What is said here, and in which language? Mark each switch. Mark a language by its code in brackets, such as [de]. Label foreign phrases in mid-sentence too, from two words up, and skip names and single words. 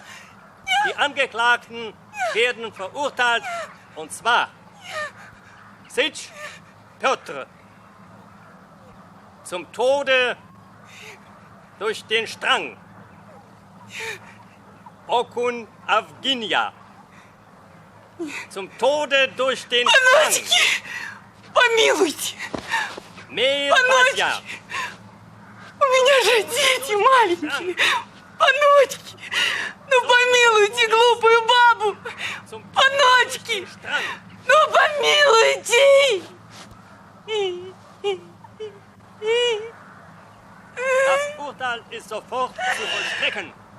[de] Die Angeklagten werden verurteilt, und zwar Sitsch Piotr zum Tode durch den Strang, Okun Avginia zum Tode durch den Strang, [ru] Помилуйте! [de] Meir Basya, [ru] У меня же дети маленькие! Паночки! Ну помилуйте глупую бабу! Паночки! Ну помилуйте! [de] das Urteil ist sofort zu vollstrecken.